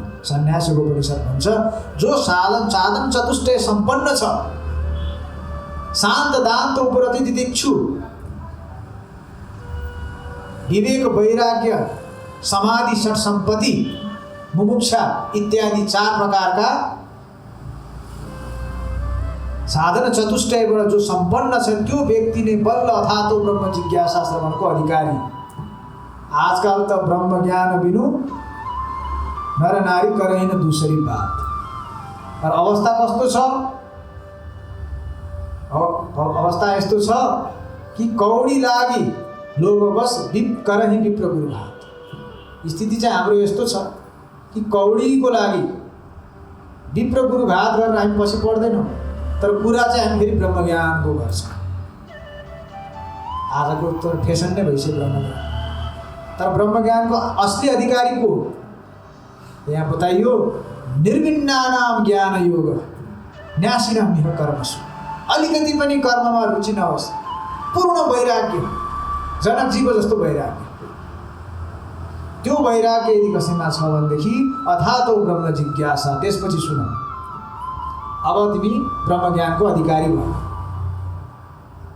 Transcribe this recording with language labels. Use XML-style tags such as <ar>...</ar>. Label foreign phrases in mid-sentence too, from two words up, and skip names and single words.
<ne>सन्यासको उपनिषद भन्छ, जो साधन चतुष्टय सम्पन्न छ, शान्त दान्त उपरति तितिक्षु, विवेक वैराग्य समाधि षट सम्पत्ति मुमुक्षा इत्यादि 4 प्रकारका साधन चतुष्टयबाट जो सम्पन्न छ, त्यो व्यक्ति नै बल्ल</ne> <sa>अथातो ब्रह्म जिज्ञासा</sa> <ne>श्रवणको अधिकारी। आजकल त</ne> <awa>ब्रह्म ज्ञान बिनु नर नारी करैन दूसरी बात।</awa> <ne>और अवस्था कस्तो छ? अवस्था यस्तो छ कि</ne> <awa>कौडी लागि लोभ बस करही विप्र गुरु घात।</awa> <ne>स्थिति चाहिँ हाम्रो यस्तो छ कि कौडीको लागि विप्र गुरु घात गरेर हामी पछि पर्दैनौँ, तर कुरा चाहिँ हामी फेरि ब्रह्मज्ञानको गर्छौँ। आजको त फेसन नै भइसक्यो ब्रह्मज्ञान। तर ब्रह्मज्ञानको असली अधिकारी को हो? यहाँ बताइयो,</ne> <sa>निर्विघ्नानां ज्ञान योग न्यासिनः मिह कर्मसु।</sa> <ne>अलिकति पनि कर्ममा रुचि नहोस्, पूर्ण वैराग्य, जनकजीको जस्तो वैराग्य। त्यो वैराग्य यदि कसैमा छ भनेदेखि</ne> <sa>अथातो ब्रह्म जिज्ञासा।</sa> <ne>त्यसपछि सुन, अब तिमी ब्रह्मज्ञानको अधिकारी भयो।</ne>